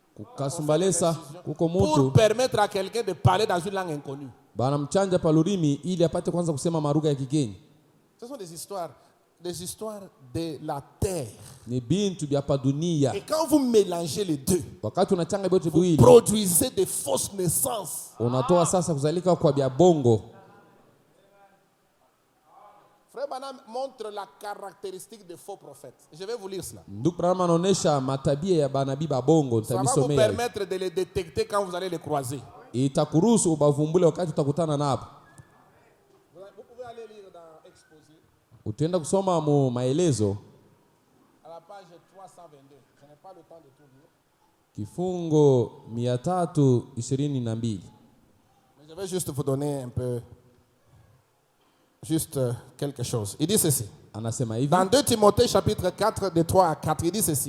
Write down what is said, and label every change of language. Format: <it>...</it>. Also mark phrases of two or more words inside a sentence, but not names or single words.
<sw>Kasumbalesa kuko mtu</sw> <fr>pour permettre à quelqu'un de parler dans une langue inconnue.</fr> <sw>Bana mchanja palurimi ili apate kwanza kusema maruga ya kigeni.</sw> <fr>Ce sont des histoires de la terre.</fr> <sw>Ni bintu bya pa dunia.</sw> <fr>Et quand vous mélangez les deux,</fr> <sw>wakati unachanga vyote viwili,</sw> <fr>vous produisez des fausses naissances.</fr> <sw>Unatoa sasa kuzalika kwa bya bongo.</sw> <fr>Frère Branham montre la caractéristique des faux prophètes. Je vais vous lire cela.</fr> <sw>Ndugu Branham anaonesha matabia ya banabii ba bongo.</sw> <fr>Ça va vous permettre de les détecter quand vous allez les croiser.</fr> <sw>Itakuruhusu ubavumbule wakati utakutana nabo.</sw> <fr>Vous pouvez aller lire dans Exposé.</fr> <sw>Utaenda kusoma mu maelezo.</sw> <fr>À la page 322. Je n'ai pas le temps de tout lire.</fr> <sw>Kifungo 322.</sw> <fr>Mais je vais juste vous donner un peu juste quelque chose. Il dit ceci. Dans 2 Timothée chapitre 4 de 3 à 4, il dit ceci.</fr>